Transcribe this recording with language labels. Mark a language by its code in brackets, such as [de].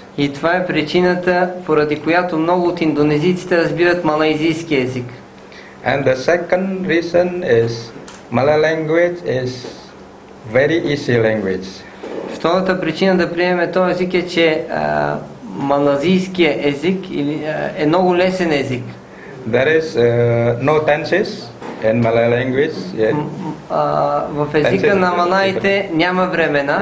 [bg] И това е причината, поради която много от индонезийците разбират малайзийски език. [en] And the second reason is Malay language is very easy language. [bg] Втората причина да приемем този език е, че малазийския език е много лесен език. [en] There is no tenses in Malay language. Yeah. [bg] В езика на малаите няма времена.